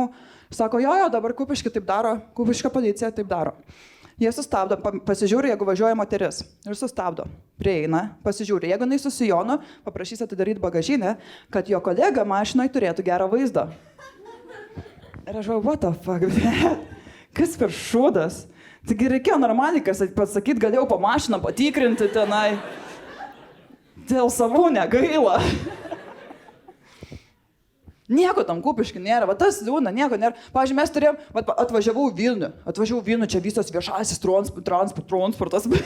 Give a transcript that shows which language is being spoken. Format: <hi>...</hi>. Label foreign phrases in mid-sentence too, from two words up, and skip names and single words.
<lt>Sako, jo, dabar Kupiškio taip daro, Kupiškio policija taip daro. Jie sustabdo, pasižiūri, jeigu važiuoja moteris. Ir sustabdo. Prieina, pasižiūri. Jeigu jinai su sijonu, paprašys atidaryti bagažinę, kad jo kolega mašinoje turėtų gerą vaizdą. Ir aš galvoju,</lt> <en>what the fuck,</en> <lt>kas per šūdas? Taigi reikėjo normaliai, kas pasakyti, galėjau po mašiną patikrinti tenai. Dėl savų negaila. Nieko tam Kupišky nėra, va tas liūna, nieko nėra. Pavyzdžiui, mes turėjom, atvažiavau Vilnių, čia visas viešasis transportas.</lt>